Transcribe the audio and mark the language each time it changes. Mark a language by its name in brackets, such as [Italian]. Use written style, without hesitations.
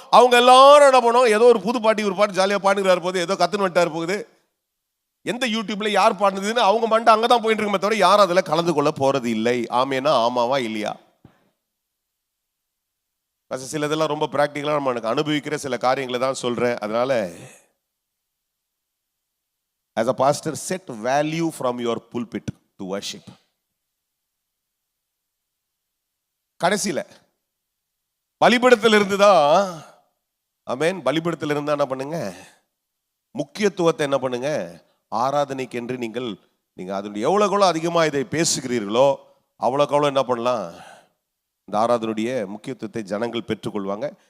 [Tamil] அவங்க எல்லாரும் என்ன பண்ணோம், ஏதோ ஒரு புது பாட்டி ஒரு பாட்டு ஜாலியாக பாடுகிறாரு போகுது, ஏதோ கத்துன்னு வந்துட்டாரு போகுது, எந்த யூடியூப்ல யார் பாடுனதுன்னு அவங்க மண்டை அங்கதான் போயிட்டு இருக்குமே தவிர யாரும் அதுல கலந்து கொள்ள போறது இல்லை. ஆமேனா ஆமாவா இல்லையா? சில இதெல்லாம் ரொம்ப பிராக்டிகலா நம்ம எனக்கு அனுபவிக்கிற சில காரியங்களை தான் சொல்றேன். அதனால [English] as a pastor set value from your pulpit to worship. [Tamil] கடைசியில பலிபீடத்தில் இருந்துதான் ஆமென், பலிபீடத்தில் இருந்தா என்ன பண்ணுங்க, முக்கியத்துவத்தை என்ன பண்ணுங்க, ஆராதனைக்கு என்று நீங்கள் அதனுடைய எவ்வளோ அதிகமாக இதை பேசுகிறீர்களோ அவ்வளோக்கு என்ன பண்ணலாம், இந்த ஆராதனுடைய முக்கியத்துவத்தை ஜனங்கள் பெற்றுக்கொள்வாங்க.